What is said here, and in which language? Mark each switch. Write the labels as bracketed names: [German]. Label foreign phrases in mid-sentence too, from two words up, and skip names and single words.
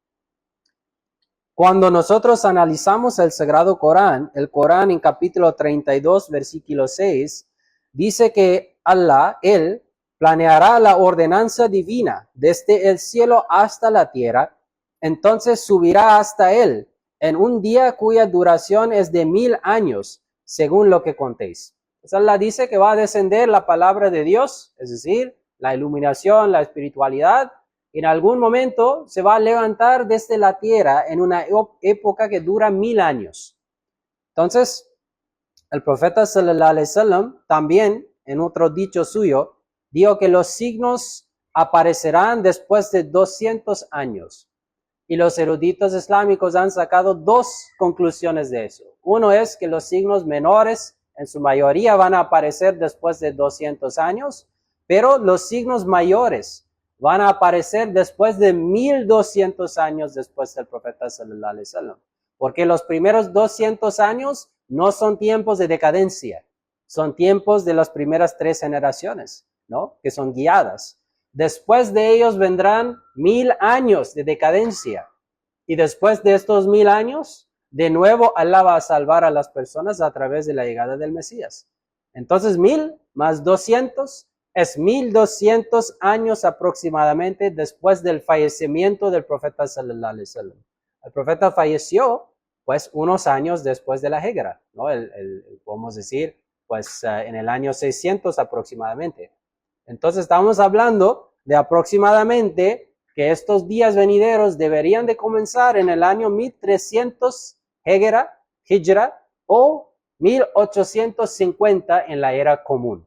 [Spanish] Cuando nosotros analizamos el Sagrado Corán, el Corán en capítulo 32, versículo 6, dice que Allah, Él, planeará la ordenanza divina desde el cielo hasta la tierra, entonces subirá hasta Él en un día cuya duración es de 1000 años, según lo que contéis. Entonces Allah dice que va a descender la palabra de Dios, es decir, la iluminación, la espiritualidad, en algún momento se va a levantar desde la tierra en una época que dura 1000 años. Entonces, el profeta [Arabic] صلى الله عليه وسلم [Spanish] también, en otro dicho suyo, dijo que los signos aparecerán después de 200 años. Y los eruditos islámicos han sacado 2 conclusiones de eso. Uno es que los signos menores en su mayoría van a aparecer después de 200 años, pero los signos mayores van a aparecer después de 1200 años después del profeta [Arabic] صلى الله عليه وسلم. [Spanish] Porque los primeros 200 años no son tiempos de decadencia, son tiempos de las primeras 3 generaciones, ¿no? Que son guiadas. Después de ellos vendrán 1000 años de decadencia. Y después de estos 1000 años, de nuevo Allah va a salvar a las personas a través de la llegada del Mesías. Entonces 1000 más 200 es 1200 años aproximadamente después del fallecimiento del profeta [Arabic] صلى الله عليه وسلم. [Spanish] El profeta falleció pues unos años después de la Hijra, ¿no? Podemos decir pues en el año 600 aproximadamente. Entonces estamos hablando de aproximadamente que estos días venideros deberían de comenzar en el año 1300 Hijra o 1850 en la era común.